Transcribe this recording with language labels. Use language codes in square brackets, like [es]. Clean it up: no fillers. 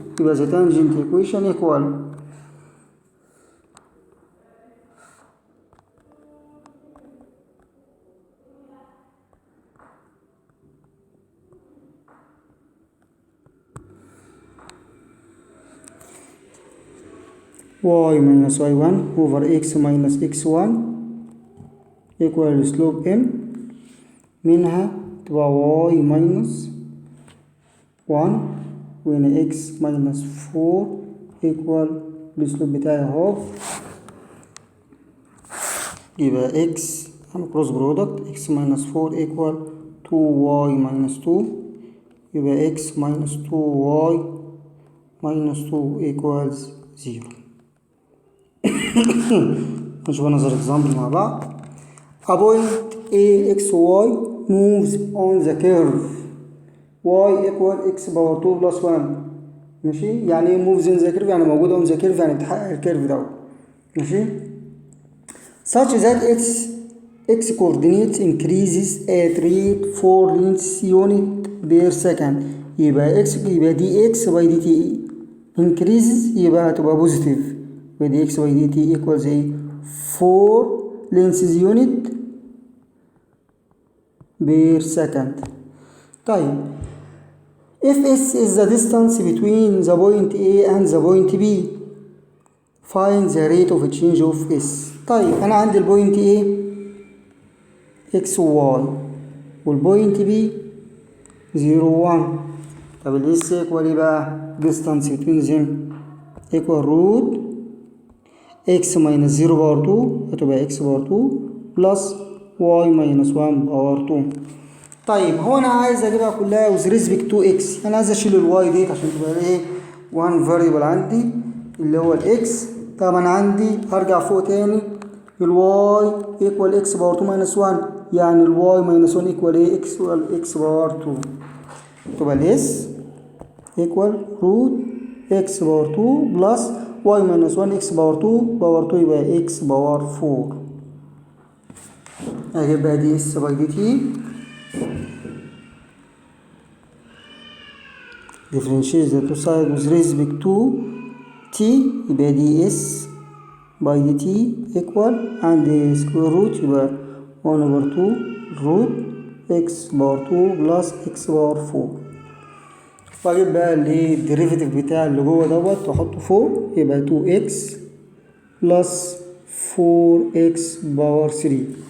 [en] يبقى the tangent equation equal y minus y1 over x minus x1 equal slope m. [ar] منها تبقى y minus 1 وهنا x minus 4 equal السلوب بتاعي اهو. يبقى x هعمل cross product x minus 4 equal 2y minus 2. [en] يبقى x minus 2y minus 2 equals 0. [ar] نشوف نظر example مع بعض. [en] A point A x y moves on the curve y equal x power 2 plus 1. [ar] ماشي، يعني ايه [en] moves in the curve؟ [ar] يعني موجودة [en] on the curve، [ar] يعني بتحقق الكيرف دوت. [en] ماشي، such that its x coordinates increases at rate 4 lengths unit per second. [ar] يبقى x يبقى دي x by dt increases يبقى هتبقى positive. [en] يبقى d x by dt equals ايه 4 lengths unit per second. طيب if s is the distance between the point A and the point B, find the rate of change of s. [ar] طيب انا عندي البوينت A x و y والبوينت B 0 1. [en] طب ال s equal ايه بقى؟ distance between them equal root x minus 0 power 2 هتبقى x power 2 plus y minus 1 power 2. [ar] طيب هو انا عايز اجيبها كلها [en] with respect to x. [ar] انا عايز اشيل الواي ديت عشان تبقى ايه [en] one variable [ar] عندي اللي هو الاكس. طب انا عندي هرجع فوق تاني الواي equal x باور 2 minus 1، يعني الواي minus 1 equal ايه x باور 2. تبقى الاس equal root x باور 2 plus y minus 1 x باور 2 باور 2 يبقى x باور 4. [en] اجيب بقى d s by d t differentiate the two sides with respect to t. يبقى d s by d t equal عندي square root يبقى 1 over 2 root x power 2 plus x power 4. [ar] واجيب بقى اللي الديريفيتيف بتاع اللي جوه دوت واحطه فوق يبقى 2x plus 4x باور 3.